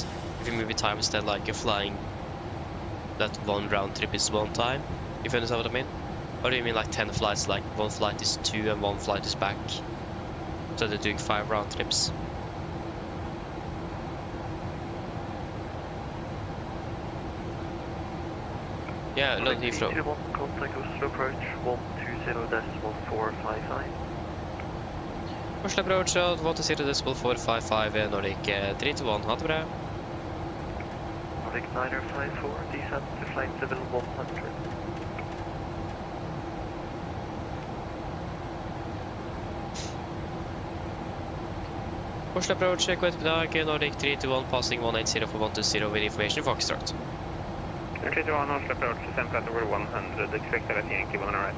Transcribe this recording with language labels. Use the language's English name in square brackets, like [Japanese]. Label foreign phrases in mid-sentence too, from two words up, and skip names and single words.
[English] If you move it times 10, like you're flying that one round trip is one time, if you understand what I mean? Or do you mean like 10 flights, like one flight is 2 and one flight is back? So they're doing 5 round trips. Yeah, London Heathrow. Contact Oslo approach 120.1455. Oslo approach 120.455 Nordic 321, [Norwegian] ha det bra. [English] Nordic 954, descent to flight level 100. Oslo approach, good dag, Nordic 321, passing 180 for 120 with information Foxtrot. 321, Oslo approach, descent flight over 100, expect LS Yankee 1 right.